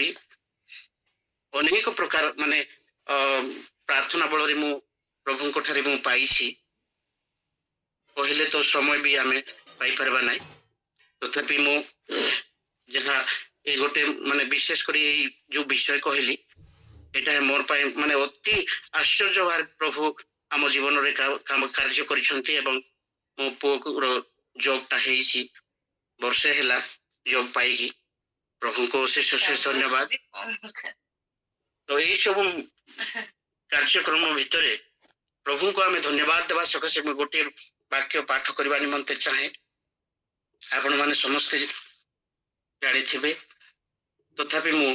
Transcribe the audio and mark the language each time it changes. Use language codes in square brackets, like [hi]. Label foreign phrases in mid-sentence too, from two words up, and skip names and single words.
[or] ଅନେକ ପ୍ରକାର ମାନେ ପ୍ରାର୍ଥନା ବଳରେ ମୁଁ ପ୍ରଭୁଙ୍କ ଠାରେ ମୁଁ ପାଇଛି କହିଲେ ତ ସମୟ ବି ଆମେ ପାଇପାରିବା ନାହିଁ ତଥାପି ମୁଁ ଯାହା ଏ ଗୋଟେ ମାନେ ବିଶେଷ କରି ଏଇ ଯୋଉ ବିଷୟ କହିଲି ଏଇଟା ମୋର ପାଇଁ ମାନେ ଅତି ଆଶ୍ଚର୍ଯ୍ୟ ଭାବରେ ପ୍ରଭୁ ଆମ ଜୀବନରେ କାର୍ଯ୍ୟ କରିଛନ୍ତି ଏବଂ ମୋ ପୁଅର ଜବଟା ହେଇଛି ବର୍ଷେ ହେଲା ଜବ ପାଇକି ପ୍ରଭୁଙ୍କୁ ଅଶେଷ ଅଶେଷ ଧନ୍ୟବାଦ ତ ଏଇ ସବୁ କାର୍ଯ୍ୟକ୍ରମ ଭିତରେ ପ୍ରଭୁଙ୍କୁ ଆମେ ଧନ୍ୟବାଦ ଦେବା ସକାଶେ ମୁଁ ଗୋଟିଏ ବାକ୍ୟ ପାଠ କରିବା ନିମନ୍ତେ ଚାହେଁ ଆପଣମାନେ ସମସ୍ତେ ଜାଣିଥିବେ ତଥାପି ମୁଁ